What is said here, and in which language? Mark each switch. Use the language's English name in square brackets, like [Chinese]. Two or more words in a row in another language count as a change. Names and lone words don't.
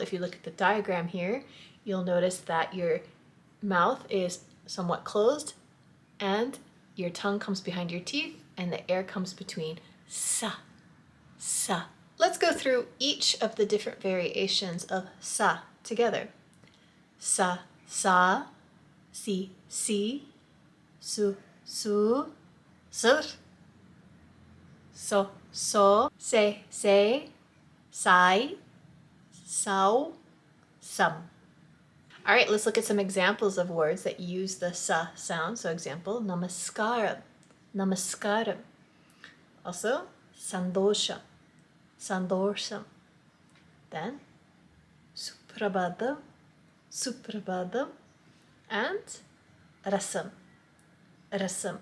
[English] If you look at the diagram here, you'll notice that your mouth is somewhat closed and your tongue comes behind your teeth and the air comes between. Sa, sa. Let's go through each of the different variations of sa together. Sa, sa, si, si, su, su, sur, so, so, se, sai, sau, some. All right, let's look at some examples of words that use the sa sound. So example, [Tamil] namaskaram, namaskaram. [English] Also, [Tamil] sandosha, sandosham. [English] Then, [Tamil] suprabhadam, suprabhadam, [English] and [Tamil] rasam, rasam.